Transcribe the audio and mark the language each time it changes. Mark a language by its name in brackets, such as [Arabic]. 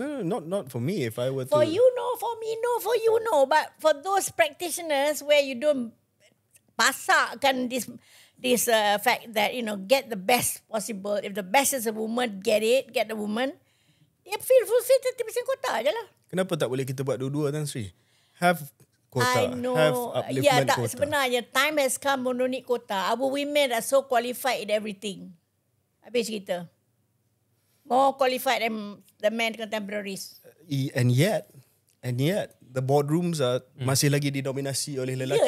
[English] No, not for me. If I were to... For you, no. For me, no. For you, no. But for those practitioners where you don't pasakkan this fact that, get the best possible. If the best is a woman, get the woman. [Malay] Dia fulfill 30% quota je lah. Kenapa tak boleh kita buat dua-dua, Tan Sri? [English] Have quota. I know. Have upliftment quota. Sebenarnya time has come no need quota. Our women are so qualified in everything. [Malay] Habis cerita. [English] More qualified than the men contemporaries. And yet, the boardrooms are [Malay] masih lagi didominasi oleh lelaki.